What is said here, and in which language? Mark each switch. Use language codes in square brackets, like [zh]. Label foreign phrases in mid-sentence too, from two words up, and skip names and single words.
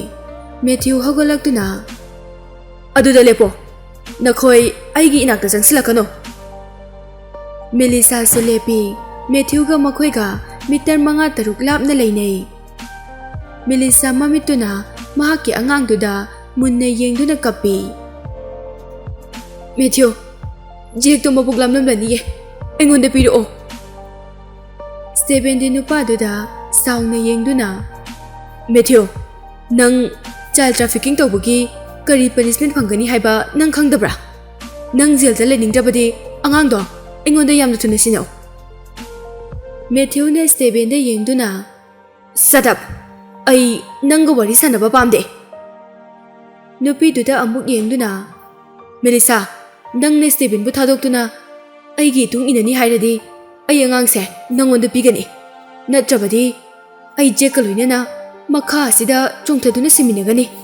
[mni] Matthew hagolaktuna aduda lepo nakhoi aigi inakta jangsilakano. Melissa su lepi Matthew ga makhoi ga mitar manga taruk lapna leinai. Melissa mamituna mahaki angang duda munna yengduna kapi. Matthew, Jake to mapuglam nam laniye. Engonda piro. Stephen di nupa duda sauna yengduna. Matthew, nang [en] child trafficking [mni] tawbagi kari punishment phangani haiba nang khangdabra. Nang jail da leningdabadi angang do engonda yamna thuna sinaw. Matthew ne Stephen da yengduna. [en] Shut up. [mni] Ai nangga wari sanaba pamde. Nupi duda amuk yengduna. Melissa, nang ne Stephen bu thadokduna aigi tung inani hairadi ai angang se nangonda pigani. Natrabadi ai Jake loinana makha asida chongthaduna siminagani.